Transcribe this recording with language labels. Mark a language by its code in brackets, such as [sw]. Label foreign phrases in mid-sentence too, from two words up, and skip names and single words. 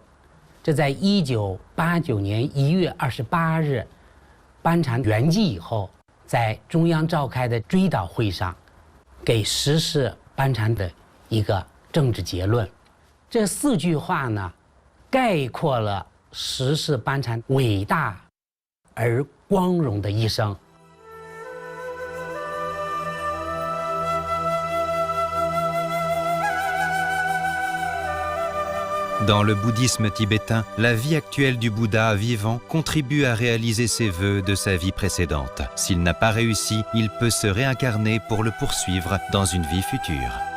[zh] 这在1989年1月28日，班禅圆寂以后，在中央召开的追悼会上，给实施班禅的一个政治结论。这4句话呢，概括了实施班禅伟大而光荣的一生。 [fr] Dans le bouddhisme tibétain, la vie actuelle du Bouddha vivant contribue à réaliser ses vœux de sa vie précédente. S'il n'a pas réussi, il peut se réincarner pour le poursuivre dans une vie future.